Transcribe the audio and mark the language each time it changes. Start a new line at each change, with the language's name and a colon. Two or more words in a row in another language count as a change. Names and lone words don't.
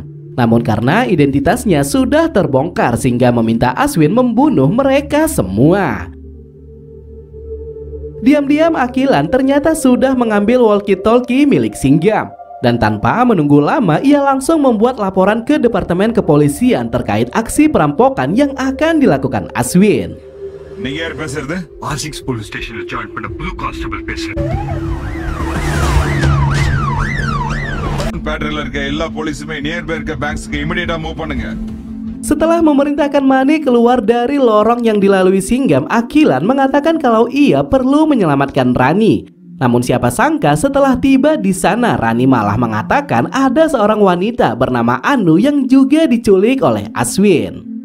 Indonesian: Namun karena identitasnya sudah terbongkar, Singgam meminta Aswin membunuh mereka semua. Diam-diam Akilan ternyata sudah mengambil walkie-talkie milik Singgam. Dan tanpa menunggu lama ia langsung membuat laporan ke Departemen Kepolisian terkait aksi perampokan yang akan dilakukan Aswin.
Tamil: நீங்க யார் பேசுறது? R6
English: police stationல
Tamil: ஜாயின் பண்ண
English: blue constable
Tamil: பேசுறேன். பேட்டரியில இருக்க எல்லா போலீஸுமே நியர்பை இருக்க பேங்க்ஸ்க்கு
English: immediately move
Tamil: பண்ணுங்க.
Indonesian: Setelah memerintahkan Mani keluar dari lorong yang dilalui Singgam, Akilan mengatakan kalau ia perlu menyelamatkan Rani. Namun siapa sangka setelah tiba di sana, Rani malah mengatakan ada seorang wanita bernama Anu yang juga diculik oleh Aswin.